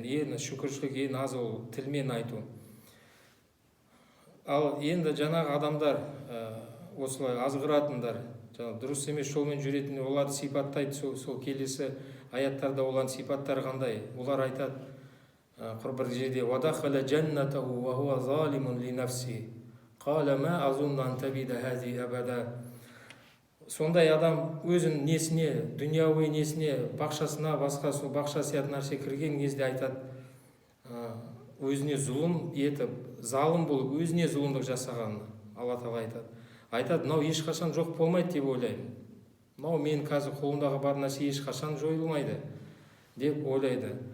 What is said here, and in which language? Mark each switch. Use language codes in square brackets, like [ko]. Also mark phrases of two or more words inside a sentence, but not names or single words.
[kk] Енді шүкіршілік ең аз ол тілмен айту. Ал енді жаңағы адамдар, осылай азғыратындар, дұрыс емес жолмен жүретін, оларды сипаттайды. Сол келесі аяттарда олардың сипаттары қандай? Олар айтады бір жерде: [ar] «ودخل جنته وهو ظالم لنفسه. قال ما أظن أن تبيد هذه أبدا». [kk] Сондай адам өзін несіне, дүнияуи несіне, бақшасына, басқа сол бақша сияқты нәрсе кірген кезде айтады: өзіне зұлым етіп, залым болып өзіне зұлымдық жасағанын алла тағала айтады мынау ешқашан жоқ болмайды деп ойлаймын, мынау мен қазір қолымдағы бар нәрсе ешқашан жойылмайды деп ойлайды.